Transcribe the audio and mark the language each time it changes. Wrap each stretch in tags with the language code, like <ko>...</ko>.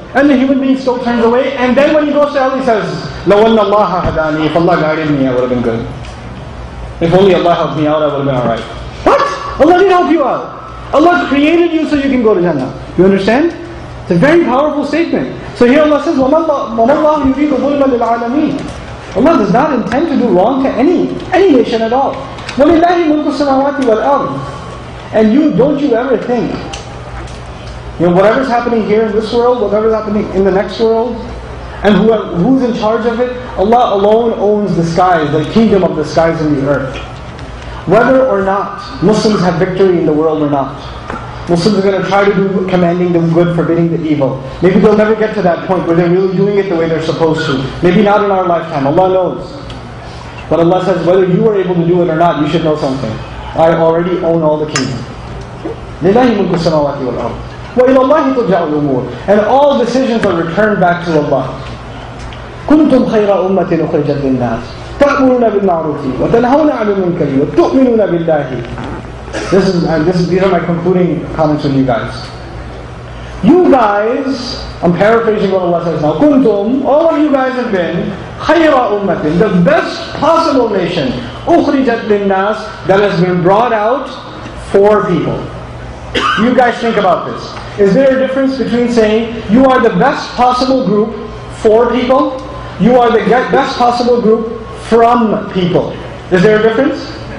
<en>And the human being still turns away, and then when he goes to hell, he says,</en> <ar>لَوَنَّ اللَّهَ هَدَانِي.</ar> <en>If Allah guided me, I would have been good. If only Allah helped me out, I would have been alright. What? Allah didn't help you out. Allah created you so you can go to Jannah. You understand? It's a very powerful statement. So here Allah says,</en> <ar>وَمَا اللَّهُ يُرِيدُ ظُلْمًا لِلْعَالَمِينَ.</ar> <en>Allah does not intend to do wrong to any nation at all.</en> <ar>وَلِلَّهِ مُلْكُ السَّمَاوَاتِ وَالْأَرْضِ.</ar> <en>And don't you ever think, whatever's happening here in this world, whatever's happening in the next world, and who's in charge of it, Allah alone owns the skies, the kingdom of the skies and the earth. Whether or not Muslims have victory in the world or not, Muslims are going to try to do commanding the good, forbidding the evil. Maybe they'll never get to that point where they're really doing it the way they're supposed to. Maybe not in our lifetime, Allah knows. But Allah says, whether you are able to do it or not, you should know something. I already own all the kingdom.</en> <ar>لِلَّهِ مُلْكُ السَّمَاوَاتِ وَالْأَرْضِ وَإِلَى اللَّهِ تُرْجَعُ الْأُمُورِ.</ar> <en>And all decisions are returned back to Allah.</en> <ar>كُنْتُمْ خَيْرَ أُمَّةٍ أُخْرِجَتْ لِلنَّاسِ تَأْمُرُونَ بِالْمَعْرُوفِ وَتَنْهَوْنَ عَنِ الْمُنكَرِ وَتُؤْمِنُونَ بِاللَّهِ.</ar> <en>These are my concluding comments with you guys. You guys, I'm paraphrasing what Allah says now, kuntum, all of you guys have been, khayra ummatin, the best possible nation, ukhrijat linnas, that has been brought out for people. You guys think about this. Is there a difference between saying, you are the best possible group for people, you are the best possible group from people? Is there a difference?</en>